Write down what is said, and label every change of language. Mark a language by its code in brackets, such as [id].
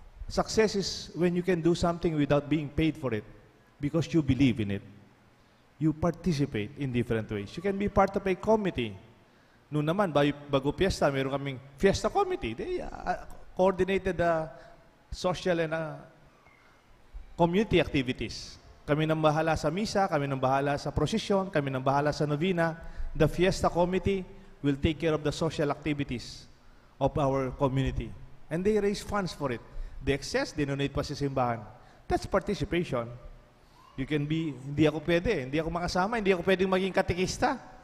[en] Success is when you can do something without being paid for it because you believe in it. You participate in different ways. You can be part of a committee. [tl] Noon naman, bago fiesta, meron kaming fiesta committee. [en] They coordinated the social and community activities. [tl] Kami nang bahala sa misa, kami nang bahala sa prosesyon, kami nang bahala sa novena. [en] The Fiesta Committee will take care of the social activities of our community. And they raise funds for it. The excess, [tl] dinonate pa sa simbahan. [en] That's participation. You can be, [tl] hindi ako makasama, hindi ako pwedeng maging katekista.